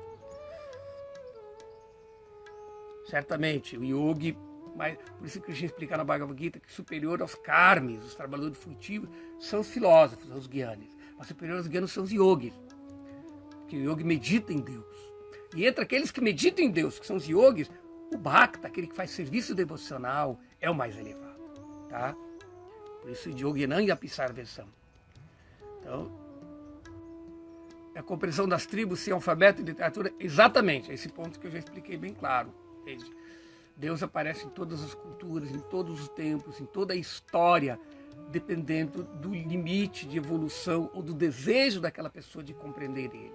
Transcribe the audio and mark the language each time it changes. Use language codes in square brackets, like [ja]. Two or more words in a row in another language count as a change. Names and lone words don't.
[pt] Certamente, o yogi, mas por isso que Krishna explica na Bhagavad Gita que superior aos karmis, os trabalhadores frutivos, são os filósofos, os gyanis. Mas superior aos gyanis são os yogis. Porque o yogi medita em Deus. E entre aqueles que meditam em Deus, que são os yogis, o bhakta, aquele que faz serviço devocional, é o mais elevado. Tá? Por isso, [sa] योगिनाम् अपि सर्वेषाम्. [pt] Então, a compreensão das tribos sem alfabeto e literatura, exatamente, é esse ponto que eu já expliquei bem claro. Deus aparece em todas as culturas, em todos os tempos, em toda a história, dependendo do limite de evolução ou do desejo daquela pessoa de compreender ele.